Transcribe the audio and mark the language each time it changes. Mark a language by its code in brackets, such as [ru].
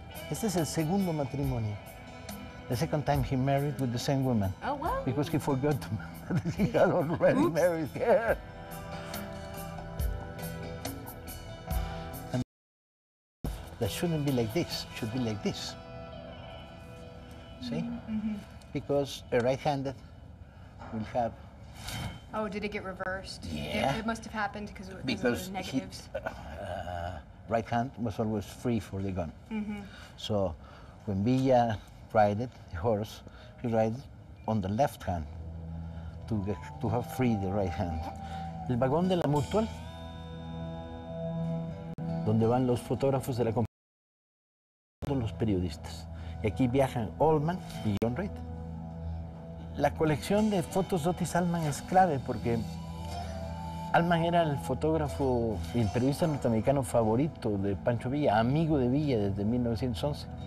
[es] Este es el segundo matrimonio. [en] The second time he married with the same woman. Oh, wow. Because he forgot that he had already married her. And that shouldn't be like this, should be like this. See? Mm-hmm. Because a right-handed will have... Oh, did it get reversed? Yeah. It must have happened because of Because the negatives. right hand was always free for the gun. Mm-hmm. So when Villa ride the horse, he rides on the left hand to have free the right hand. [es] El vagón de la Mutual, donde van los fotógrafos de la compañía, todos los periodistas. Y aquí viajan Oldman y John Reed. La colección de fotos de Otis Allman es clave porque Allman era el fotógrafo y el periodista norteamericano favorito de Pancho Villa, amigo de Villa desde 1911.